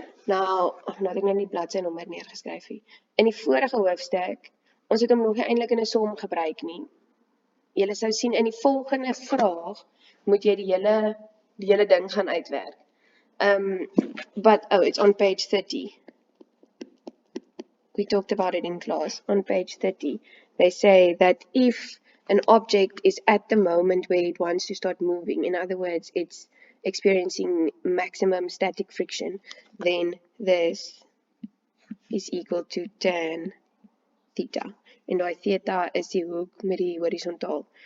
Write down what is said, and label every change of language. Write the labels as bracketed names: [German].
[Afrikaans] Nou het ek nou nie bladsy nommer neergeskryf nie. In die vorige hoofstuk, ons het hom nog nie eintlik in 'n som gebruik nie. Julle sou sien in die volgende vraag moet jy die hele ding gaan uitwerk. [English] But it's on page 30. We talked about it in class. On page 30, they say that if an object is at the moment where it wants to start moving, in other words, it's experiencing maximum static friction, then this is equal to tan theta. [Afrikaans] En daai theta is die hoek met die horisontaal.